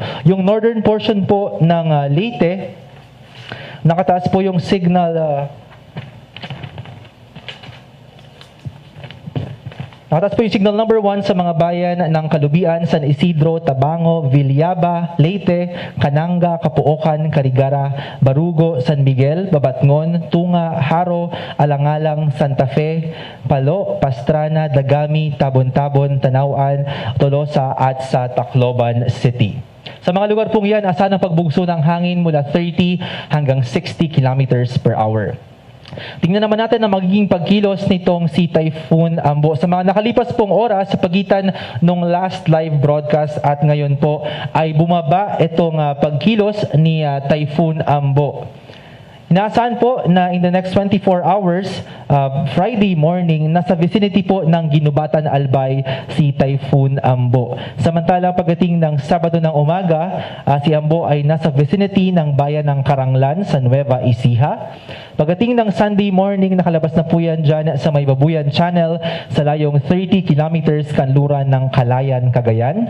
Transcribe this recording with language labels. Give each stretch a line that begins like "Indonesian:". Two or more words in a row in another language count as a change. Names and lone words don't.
Filipino: Yung northern portion po ng Leyte, nakataas po yung signal number 1 sa mga bayan ng Kalubian, San Isidro, Tabango, Villaba, Leyte, Cananga, Capuocan, Carigara, Barugo, San Miguel, Babatngon, Tunga, Haro, Alangalang, Santa Fe, Palo, Pastrana, Dagami, Tabon-Tabon, Tanauan, Tolosa at sa Tacloban City. Sa mga lugar pong yan, asahan ang pagbugso ng hangin mula 30 hanggang 60
English: kilometers per hour.
Filipino: Tingnan naman natin ang magiging pagkilos nitong si Typhoon Ambo. Sa mga nakalipas pong oras, sa pagitan ng
English: last live broadcast
Filipino: at ngayon po, ay bumaba itong pagkilos ni Typhoon Ambo. Inaasahan po na
English: in the next 24 hours, Friday morning,
Filipino: nasa vicinity po ng Ginubatan, Albay, si Typhoon Ambo. Samantalang pagdating ng Sabado ng umaga, si Ambo ay nasa vicinity ng bayan ng Karanglan sa Nueva Ecija. Pagdating ng
English: Sunday morning,
Filipino: nakalabas na po yan dyan sa May Babuyan Channel sa layong 30 kilometers kanluran ng Kalayan, Cagayan.